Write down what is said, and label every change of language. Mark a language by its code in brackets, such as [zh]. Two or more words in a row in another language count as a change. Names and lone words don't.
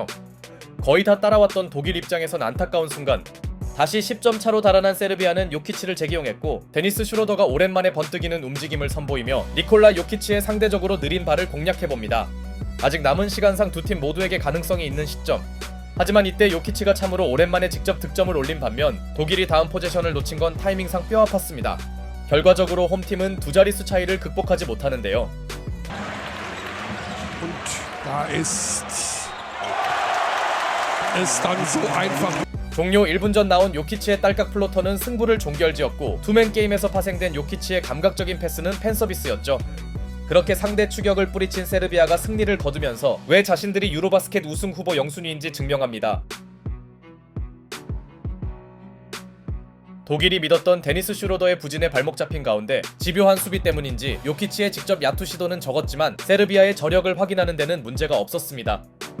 [ko] 거의 다 따라왔던 독일 입장에선 안타까운 순간 다시 10점 차로 달아난 세르비아는 요키치를 재기용했고 데니스 슈로더가 오랜만에 번뜩이는 움직임을 선보이며 니콜라 요키치의 상대적으로 느린 발을 공략해봅니다. 아직 남은 시간상 두 팀 모두에게 가능성이 있는 시점. 하지만 이때 요키치가 참으로 오랜만에 직접 득점을 올린 반면 독일이 다음 포지션을 놓친 건 타이밍상 뼈 아팠습니다. 결과적으로 홈팀은 두 자릿수 차이를 극복하지 못하는데요. [de] Und da ist es dann so einfach. [ko] 종료 1분 전 나온 요키치의 딸깍 플로터는 승부를 종결지었고 투맨 게임에서 파생된 요키치의 감각적인 패스는 팬서비스였죠. 그렇게 상대 추격을 뿌리친 세르비아가 승리를 거두면서 왜 자신들이 유로바스켓 우승 후보 영순위인지 증명합니다. 독일이 믿었던 데니스 슈로더의 부진에 발목 잡힌 가운데 집요한 수비 때문인지 요키치의 직접 야투 시도는 적었지만 세르비아의 저력을 확인하는 데는 문제가 없었습니다.